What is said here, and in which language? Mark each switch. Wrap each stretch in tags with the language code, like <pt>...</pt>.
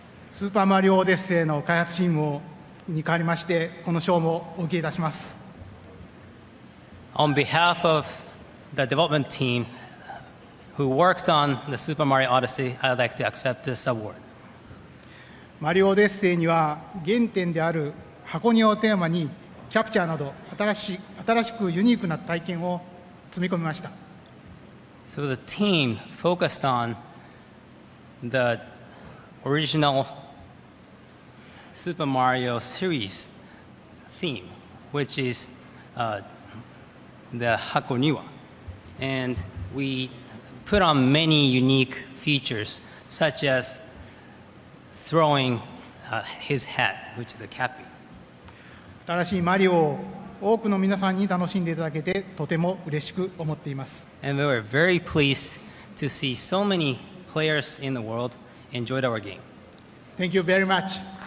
<ja>スーパーマリオオデッセイの開発チームに代わりまして、この賞もお受けいたします。</ja> <en>On behalf of the development team who worked on the Super Mario Odyssey, I'd like to accept this award.</en> <ja>マリオオデッセイには原点である箱庭をテーマにキャプチャーなど新しくユニークな体験を積み込みました。</ja> <en>So the team focused on the original Super Mario series theme, which is the Hakoniwa. And we put on many unique features, such as throwing his hat, which is a cappy.</en> <ja>新しいマリオを多くの皆さんに楽しんでいただけてとても嬉しく思っています。</ja> <en>And we were very pleased to see so many players in the world enjoyed our game. Thank you very much.</en>